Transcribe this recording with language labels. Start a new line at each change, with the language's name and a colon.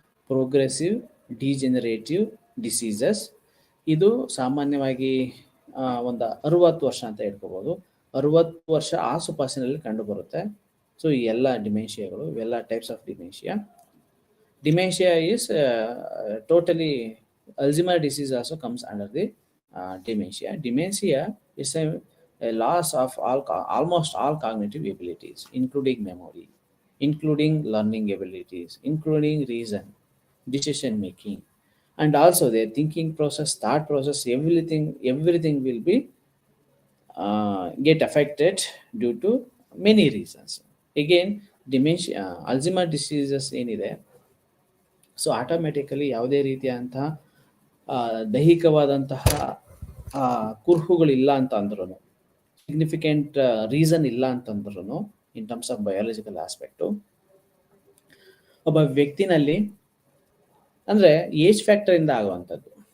Kannada: Progressive degenerative diseases ಇದು ಸಾಮಾನ್ಯವಾಗಿ ಒಂದು 60 ವರ್ಷ ಅಂತ ಹೇಳ್ಕೋಬೋದು. 60 ವರ್ಷ ಆಸುಪಾಸಿನಲ್ಲಿ ಕಂಡುಬರುತ್ತೆ. ಸೊ ಈ ಎಲ್ಲ ಡಿಮೆನ್ಷಿಯಾಗಳು, ಇವೆಲ್ಲ
English: Types of dementia. Dementia is totally Alzheimer's disease also comes under the dementia. Dementia is a loss of almost all cognitive abilities, including memory, including learning abilities, including reason, decision making, and also their thinking process, thought process, everything will be get affected due to many reasons. Again, dementia, Alzheimer's diseases
Kannada: ಏನಿದೆ, so automatically ಯಾವುದೇ ರೀತಿಯಾದಂತಹ ದೈಹಿಕವಾದಂತಹ ಕುರುಹುಗಳಿಲ್ಲ ಅಂತ ಅಂದ್ರೂ, significant reason ಇಲ್ಲ ಅಂತಂದ್ರೂ
English: in terms of biological aspect,
Kannada: ಒಬ್ಬ ವ್ಯಕ್ತಿನಲ್ಲಿ ಅಂದರೆ age ಫ್ಯಾಕ್ಟರಿಂದ ಆಗುವಂಥದ್ದು.